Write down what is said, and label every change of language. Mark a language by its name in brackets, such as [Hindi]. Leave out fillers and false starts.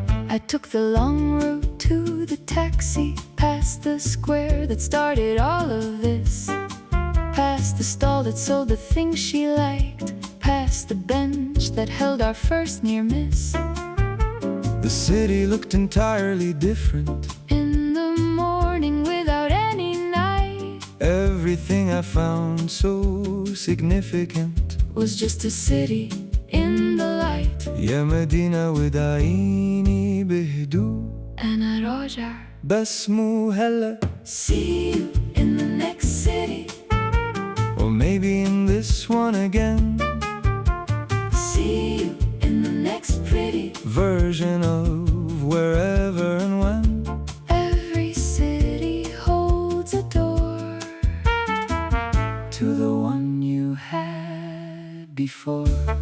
[English] I took the long route to the taxi, past the square that started all of this, past the stall that sold the things she liked, past the bench that held our first near miss. The city looked entirely different in the morning without any night. Everything I found so significant was just a city in the light. [Arabic] يا مدينة وداعيني بهدوء أنا راجع بس مو هلا. [English] See you in the next city, or maybe in this one again. See you in the next pretty version of wherever and when. Every city holds a door to the one you had before.